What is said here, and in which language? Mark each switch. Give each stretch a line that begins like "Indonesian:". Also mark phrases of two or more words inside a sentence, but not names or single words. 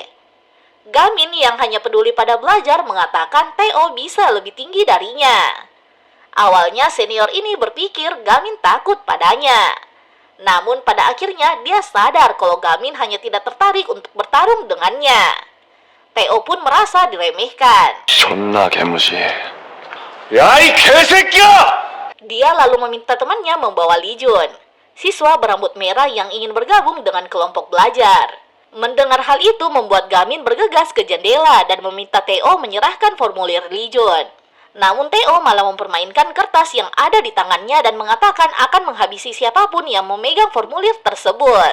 Indonesian: Gamin yang hanya peduli pada belajar mengatakan Tae-oh bisa lebih tinggi darinya. Awalnya senior ini berpikir Gamin takut padanya. Namun pada akhirnya dia sadar kalau Gamin hanya tidak tertarik untuk bertarung dengannya. Tae-oh pun merasa diremehkan.
Korean: 존나 개무시해. 야, 이 개새끼야!
Indonesian: Dia lalu meminta temannya membawa Lee Jun, siswa berambut merah yang ingin bergabung dengan kelompok belajar. Mendengar hal itu membuat Gamin bergegas ke jendela dan meminta Tae-oh menyerahkan formulir Lee Jun. Namun Tae-oh malah mempermainkan kertas yang ada di tangannya dan mengatakan akan menghabisi siapapun yang memegang formulir tersebut.